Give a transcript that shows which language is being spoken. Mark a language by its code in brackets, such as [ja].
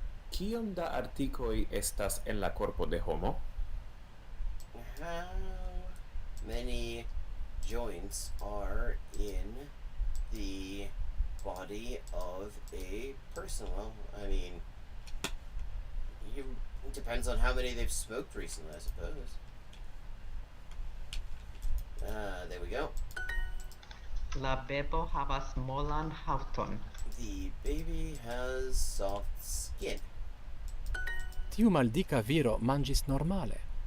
[eo] Kiom da artikoj estas en la korpo de homo? [en] How many joints are in the body of a person? Well, I mean, it depends on how many they've smoked recently, I suppose. There we go. [eo] La bebo havas molan haŭton. [en] The baby has soft skin. [eo] Tiu maldika viro manĝis normale.